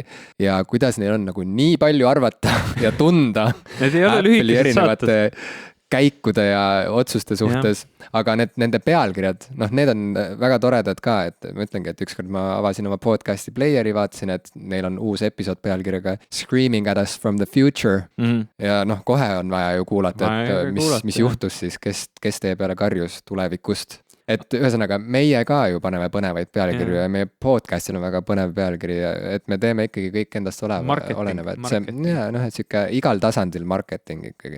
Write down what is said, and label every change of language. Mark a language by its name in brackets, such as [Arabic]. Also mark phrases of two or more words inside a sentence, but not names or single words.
[Estonian] ja kuidas neil on nagu nii palju arvata ja tunda Apple'i erinevate käikude ja otsuste suhtes, aga nende pealkirjad, need on väga toredad ka, et ma ütlengi, et ükskord ma avasin oma podcasti playeri, vaatasin, et neil on uus episood pealkirjaga Screaming at us from the future ja kohe on vaja ju kuulata, et mis juhtus siis, kes teie peale karjus tulevikust. Et ühesõnaga, meie ka ju paneme põnevaid pealkirju ja meie podcastil on väga põnev pealkiri, et me teeme ikkagi kõik endast oleneva. Et siuke igal tasandil marketing ikkagi.